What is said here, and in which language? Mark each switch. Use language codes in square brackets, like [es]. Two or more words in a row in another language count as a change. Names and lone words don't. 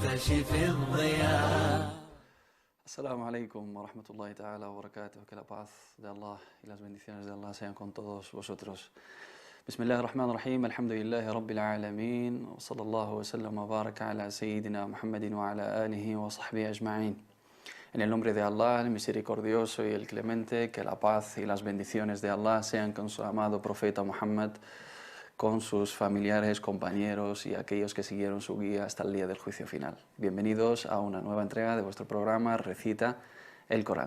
[ar] كاشف الضياء. السلام عليكم ورحمة الله تعالى وبركاته. [es] Que la paz de Allah y las bendiciones de Allah sean con todos vosotros. [ar] بسم الله الرحمن الرحيم. الحمد لله رب العالمين. وصلى الله وسلم وبارك على سيدنا محمد وعلى آله وصحبه أجمعين. [es] En el nombre de Allah, el misericordioso y el clemente, que la paz y las bendiciones de Allah sean con su amado profeta Muhammad, con sus familiares, compañeros y aquellos que siguieron su guía hasta el día del juicio final. Bienvenidos a una nueva entrega de vuestro programa Recita el Corán.